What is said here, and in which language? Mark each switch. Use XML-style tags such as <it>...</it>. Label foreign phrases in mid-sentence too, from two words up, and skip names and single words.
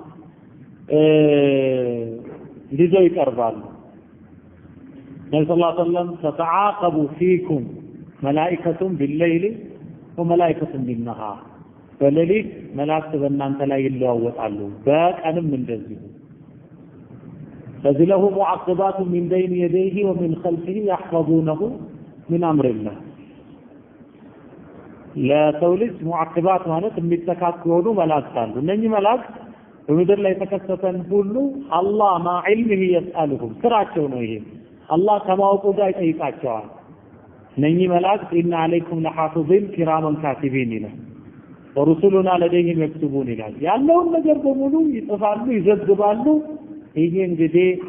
<am>ይዘው ይቀርባሉ ነብዩ</am> <ar>صلى الله عليه وسلم تتعاقب فيكم ملائكة بالليل وملائكة بالنهار</ar> <am>በሌሊት መላእክት በእናንተ ላይ ይለዋወጣሉ በቀንም እንደዚህ</am> <ar>فذ له معقبات من بين يديه ومن خلفه يحفظونه من أمر الله لا تولد معقبات</ar> <am>ማለት የሚተካከሉ መላእክት አሉ እነኚህ መላእክት በምድር ላይ ተከሰተን ሁሉ አላህ</am> <ar>مع علمه يسألهم</ar> <am>ስራቸው ነው ይሄ አላህ ከማወቁ ጋር ይጠይቃቸዋል እነኚህ መላእክት</am> <ar>إن عليكم لحافظين كراما كاتبين</ar> <am>ይላል</am> <ar>ورسلنا لديهم يكتبون</ar> <am>ይላል ያለውን ነገር በሙሉ ይጽፋሉ ይዘግባሉ ይሄ እንግዲህ</am>